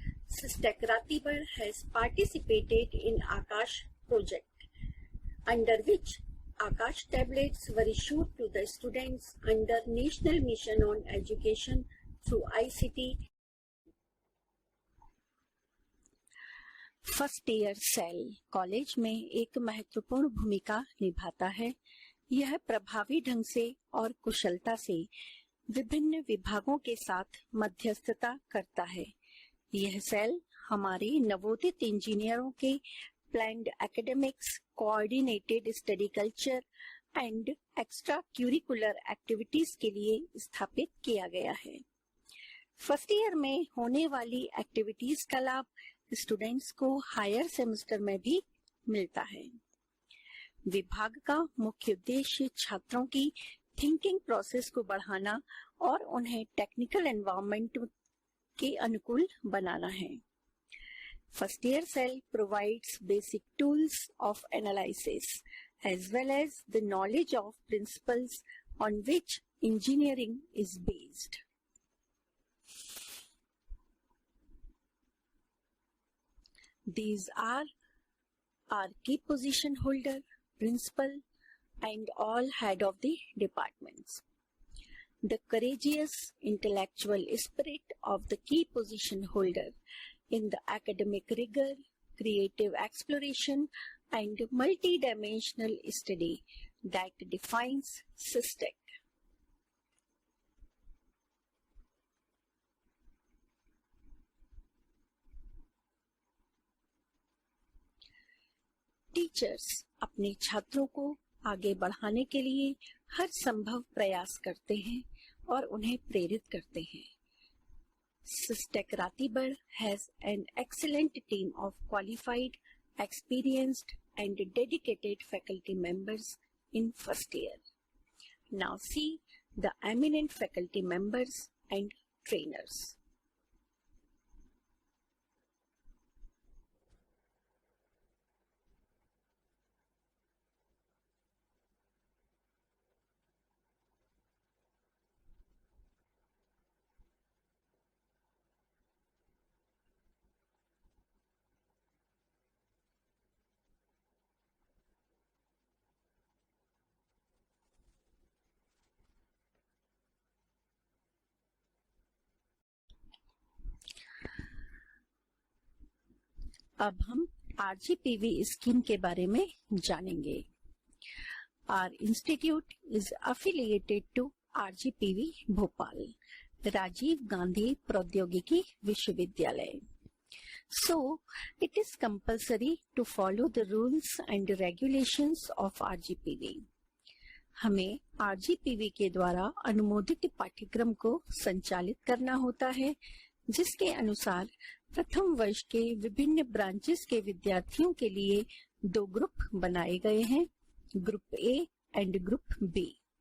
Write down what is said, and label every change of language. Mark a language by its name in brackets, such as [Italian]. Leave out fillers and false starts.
[English] SISTEC Ratibad has participated in Akash project, under which Akash tablets were issued to the students under National Mission on Education through ICT. [Hindi] First year cell college में एक महत्वपूर्ण भूमिका निभाता है। यह प्रभावी ढंग से और कुशलता से विभिन्न विभागों के साथ मध्यस्थता करता है। यह सेल हमारे नवोदित इंजीनियरों के [English] planned academics, coordinated study culture and extra curricular activities [Hindi] के लिए स्थापित किया गया है। फर्स्ट ईयर में होने वाली एक्टिविटीज का लाभ स्टूडेंट्स को हायर सेमेस्टर में भी मिलता है। विभाग का मुख्य उद्देश्य छात्रों की थिंकिंग प्रोसेस को बढ़ाना और उन्हें टेक्निकल एनवायरनमेंट के अनुकूल बनाना है। [English] First year cell provides basic tools of analysis as well as the knowledge of principles on which engineering is based. These are our key position holder, principal, and all head of the departments. The courageous intellectual spirit of the key position holder in the academic rigor, creative exploration, and multidimensional study that defines SYSTEC. [Hindi] Teachers अपने छात्रों को आगे बढ़ाने के लिए हर संभव प्रयास करते हैं और उन्हें प्रेरित करते हैं। [English] SYSTEC Ratibad has an excellent team of qualified, experienced and dedicated faculty members in first year. Now see the eminent faculty members and trainers. [Hindi] अब हम RGPV स्कीम के बारे में जानेंगे। [English] Our institute is affiliated to RGPV Bhopal, Rajiv Gandhi Proudyogiki Vishwavidyalaya. So, it is compulsory to follow the rules and regulations of RGPV. [Hindi] हमें RGPV के द्वारा अनुमोदित पाठ्यक्रम को संचालित करना होता है, जिसके अनुसार प्रथम वर्ष के विभिन्न ब्रांचेस के विद्यार्थियों के लिए दो ग्रुप बनाए गए हैं, group A and group B.